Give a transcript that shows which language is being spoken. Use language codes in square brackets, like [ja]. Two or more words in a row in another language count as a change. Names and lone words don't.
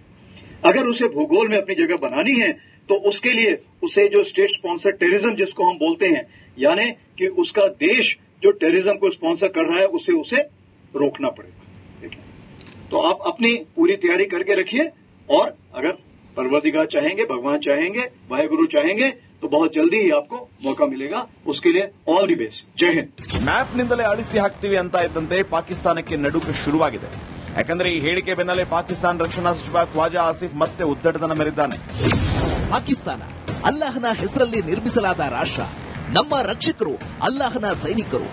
[hi] अगर उसे भूगोल में अपनी जगह बनानी है तो उसके लिए उसे जो [en] state sponsor terrorism [hi] जिसको हम बोलते हैं, यानी कि उसका देश जो टेररिज्म को स्पॉन्सर कर रहा है उसे रोकना पड़ेगा. ठीक है, तो आप अपनी पूरी तैयारी करके रखिए और अगर परवरदिगार चाहेंगे, भगवान चाहेंगे, वाहेगुरु चाहेंगे तो बहुत जल्दी ही आपको मौका मिलेगा. उसके लिए [en] all the best. [hi] जय हिंद. [kn] ಮ್ಯಾಪ್ನಿಂದಲೇ ಅಳಿಸಿ ಹಾಕ್ತೀವಿ ಅಂತ ಇದ್ದಂತೆ ಪಾಕಿಸ್ತಾನಕ್ಕೆ ನಡುಕ ಶುರುವಾಗಿದೆ. ಯಾಕಂದ್ರೆ ಈ ಹೇಳಿಕೆ ಬೆನ್ನಲ್ಲೇ ಪಾಕಿಸ್ತಾನ ರಕ್ಷಣಾ ಸಚಿವ ಖ್ವಾಜಾ ಆಸಿಫ್ ಮತ್ತೆ ಉದ್ದಟತನ ಮೆರೆದಿದ್ದಾನೆ. ಪಾಕಿಸ್ತಾನ ಅಲ್ಲಾಹನ ಹೆಸರಲ್ಲಿ ನಿರ್ಮಿಸಲಾದ ರಾಷ್ಟ್ರ. ನಮ್ಮ ರಕ್ಷಕರು ಅಲ್ಲಾಹನ ಸೈನಿಕರು.